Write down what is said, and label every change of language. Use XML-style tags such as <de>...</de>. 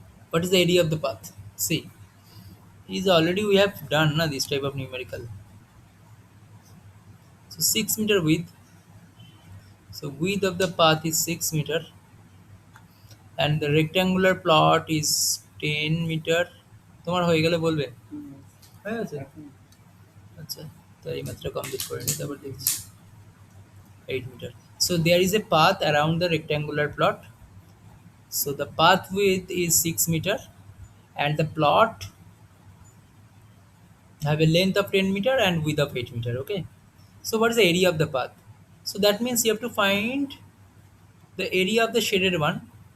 <en>What is the area of the path? See, is already we have done this type of numerical. So 6 meter width. So width of the path is 6 meter, and the rectangular plot is 10 meter.</en> <bn>তোমার হয়ে গেলে বলবে হয়ে গেছে আচ্ছা তো এই মাত্র কমপ্লিট করে নিই তারপর দেখছি</bn> <en>8 meter. So there is a path around the rectangular plot. So the path width is 6 meter, and the plot have a length of 10 meter and width of 8 meter. Okay. So what is the area of the path? So that means you have to find the area of the shaded one.</en>